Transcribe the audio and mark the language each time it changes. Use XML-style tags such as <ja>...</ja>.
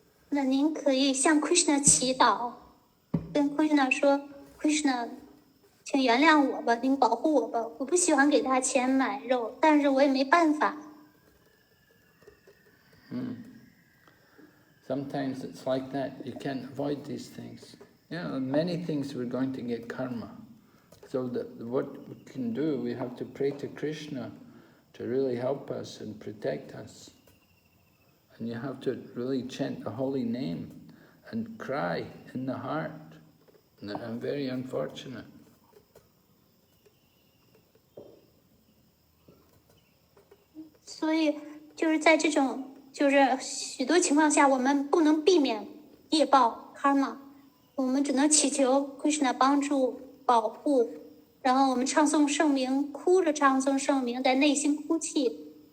<zh>那您可以向 Krishna 祈祷，跟 Krishna 说 ，Krishna， 请原谅我吧，您保护我吧，我不喜欢给他钱买肉，但是我也没办法。</zh> <en>Sometimes it's like that. You can't avoid these things. Many things we're going to get karma. So what we can do, we have to pray to Krishna to really help us and protect us. And you have to really chant the holy name and cry in the heart that I'm very unfortunate.</en> <zh>所以就是在这种就是许多情况下，我们不能避免业报 karma， 我们只能祈求 Krishna 帮助保护，然后我们唱诵圣名，哭着唱诵圣名，在内心哭泣。</zh>